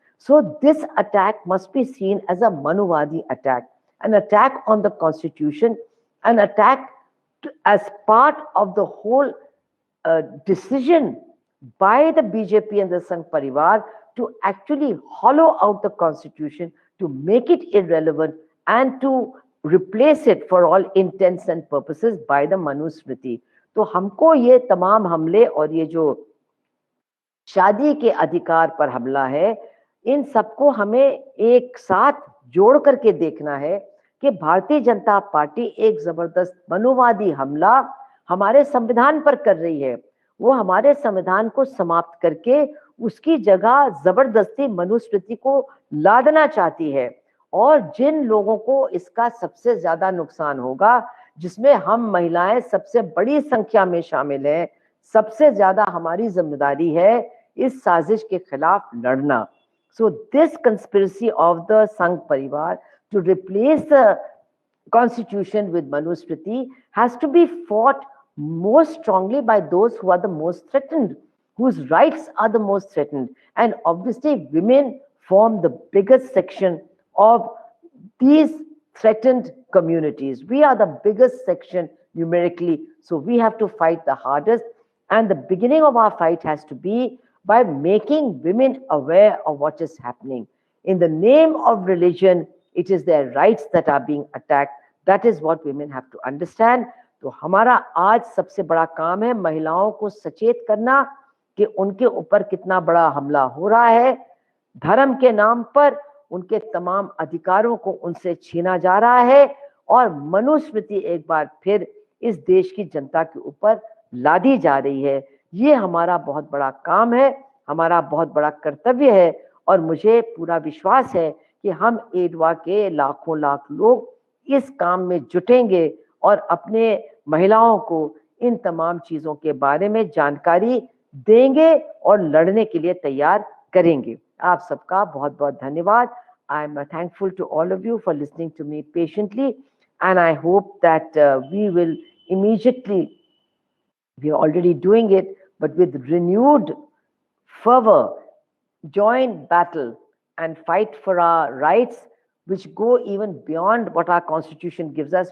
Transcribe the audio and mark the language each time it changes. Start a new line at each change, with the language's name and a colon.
English: So this attack must be seen as a Manuvadi attack, an attack on the constitution, an attack as part of the whole decision by the BJP and the Sangh Parivar to actually hollow out the constitution, to make it irrelevant and to replace it for all intents and purposes by the Manusmriti.
Hindi: तो हमको ये तमाम हमले और ये जो शादी के अधिकार पर हमला है, इन सबको हमें एक साथ जोड़ करके देखना है कि भारतीय जनता पार्टी एक जबरदस्त मनुवादी हमला हमारे संविधान पर कर रही है। वो हमारे संविधान को समाप्त करके उसकी जगह जबरदस्ती मनुस्मृति को लादना चाहती है। और जिन लोगों को इसका सबसे ज्यादा नुकसान होगा, जिसमें हम महिलाएं सबसे बड़ी संख्या में शामिल हैं, सबसे ज्यादा हमारी जिम्मेदारी है इस साजिश के खिलाफ लड़ना।
English: So this conspiracy of the Sangh Parivar to replace the constitution with Manusmriti has to be fought most strongly by those who are the most threatened, whose rights are the most threatened. And obviously women form the biggest section of these threatened communities. We are the biggest section numerically, so we have to fight the hardest. And the beginning of our fight has to be by making women aware of what is happening. In the name of religion, it is their rights that are being attacked. That is what women have to understand.
Hindi: तो हमारा आज सबसे बड़ा काम है महिलाओं को सचेत करना कि उनके ऊपर कितना बड़ा हमला हो रहा है। धर्म के नाम पर उनके तमाम अधिकारों को उनसे छीना जा रहा है और मनुस्मृति एक बार फिर इस देश की जनता के ऊपर लादी जा रही है। ये हमारा बहुत बड़ा काम है, हमारा बहुत बड़ा कर्तव्य है और मुझे पूरा विश्वास है कि हम एडवा के लाखों लाख लोग इस काम में जुटेंगे और अपने महिलाओं को इन तमाम चीजों के बारे में जानकारी देंगे और लड़ने के लिए तैयार करेंगे। आप सबका बहुत बहुत धन्यवाद।
English: I am thankful to all of you for listening to me patiently, and I hope that we will immediately, we are already doing it, but with renewed fervor, join battle and fight for our rights, which go even beyond what our constitution gives us.